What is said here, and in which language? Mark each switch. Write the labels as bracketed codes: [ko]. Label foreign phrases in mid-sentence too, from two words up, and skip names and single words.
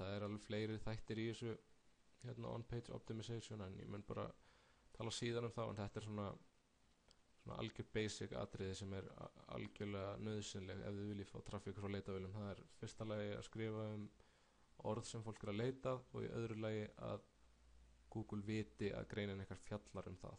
[is] Það er alveg fleiri þættir í þessu [en] on-page optimization, [is] en ég mun bara tala síðan þá, en þetta er svona algjör basic atriði sem er algjörlega nauðsynleg ef þið viljið fá trafík frá leitavélum. Það er fyrsta lagi að skrifa orð sem fólk er að leita, og í öðru lagi að Google viti að greinin eitthvað fjallar það.